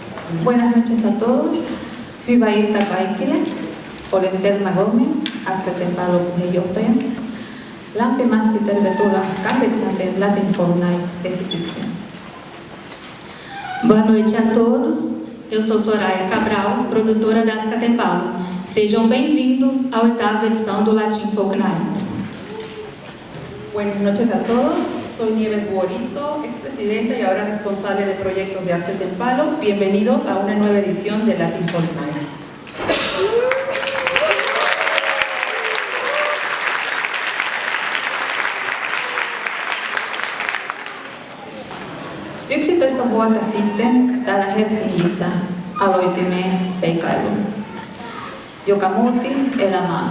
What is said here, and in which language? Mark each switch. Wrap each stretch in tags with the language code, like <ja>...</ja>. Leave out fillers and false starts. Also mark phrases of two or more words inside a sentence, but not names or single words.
<es>Buenas noches a todos.</es> <fi>Hyvää iltaa kaikille. Olen Telma Gomez, Askelten Palo puheenjohtaja. Lämpimästi tervetuloa 8. Latin for Night-esitykseen.</fi> <pt>Boa noite a todos. Eu sou Soraya Cabral, produtora da Askelten Palo. Sejam bem-vindos à 8ª edição do Latin Folk Night.</pt> <es>Buenas noches a todos. Soy Nieves Buoristo, expresidenta y ahora responsable de proyectos de Askelten Palo. Bienvenidos a una nueva edición de Latin Folk Night.</es> <fi>Vuotta sitten täällä Helsingissä aloitimme seikailun, joka muutti elämäämme.</fi>